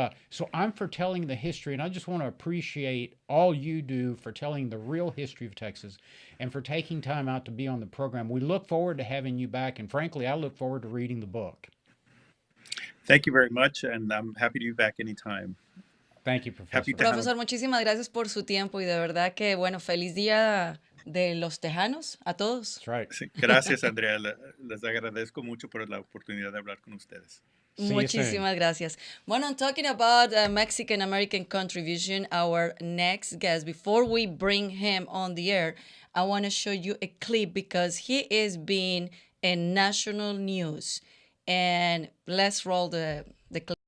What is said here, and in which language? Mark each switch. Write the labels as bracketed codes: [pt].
[en] So I'm for telling the history, and I just want to appreciate all you do for telling the real history of Texas and for taking time out to be on the program. We look forward to having you back, and frankly, I look forward to reading the book. Thank you very much, and I'm happy to be back anytime. Thank you, Professor. [es] Profesor, muchísimas gracias por su tiempo y de verdad que, bueno, feliz día de los tejanos a todos. [en] That's right. [es] Sí, gracias, Andrea. Les agradezco mucho por la oportunidad de hablar con ustedes. Muchísimas gracias. Bueno, [en] I'm talking about Mexican American contribution. Our next guest, before we bring him on the air, I want to show you a clip because he is being in national news. And let's roll the clip.